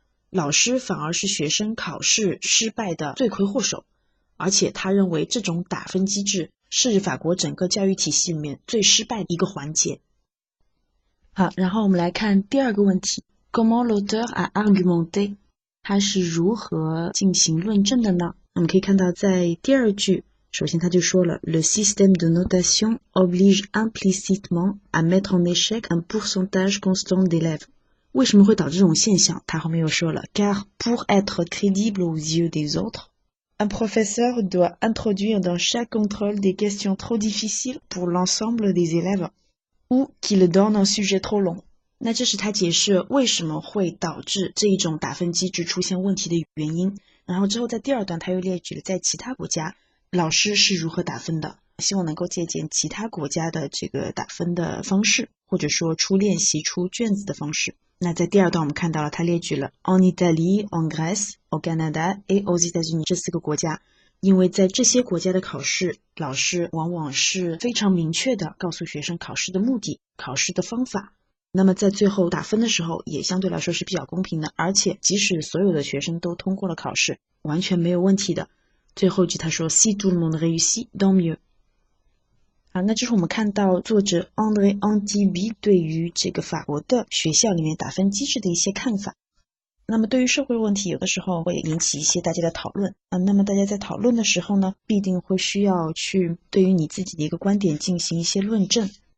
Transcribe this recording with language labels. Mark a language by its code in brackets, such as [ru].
[zh] 老师反而是学生考试失败的罪魁祸首，而且他认为这种打分机制是法国整个教育体系里面最失败的一个环节。好，然后我们来看第二个问题 Comment l'auteur a argumenté? 他是如何进行论证的呢？ [fr] 我们可以看到在第二句首先他就说了 Le système de notation oblige implicitement à mettre en échec un pourcentage constant d'élèves. [zh] 为什么会导致这种现象？ [fr] 他后面又说了 Car pour être crédible aux yeux des autres, un professeur doit introduire dans chaque contrôle des questions trop difficiles pour l'ensemble des élèves, ou qu'il donne un sujet trop long. [zh] 那这是他解释为什么会导致这一种打分机制出现问题的原因。然后之后在第二段他又列举了在其他国家老师是如何打分的，希望能够借鉴其他国家的这个打分的方式，或者说出练习出卷子的方式。那在第二段我们看到了他列举了 en Italie, en Grèce, au Canada et aux États-Unis 这4个国家，因为在这些国家的考试，老师往往是非常明确的告诉学生考试的目的、考试的方法。那么在最后打分的时候也相对来说是比较公平的，而且即使所有的学生都通过了考试，完全没有问题的。最后一句他说 Si tout le monde réussit, tant mieux。好，那这是我们看到作者 André Antibi 对于这个法国的学校里面打分机制的一些看法。那么对于社会问题，有的时候会引起一些大家的讨论那么大家在讨论的时候呢，必定会需要去对于你自己的一个观点进行一些论证。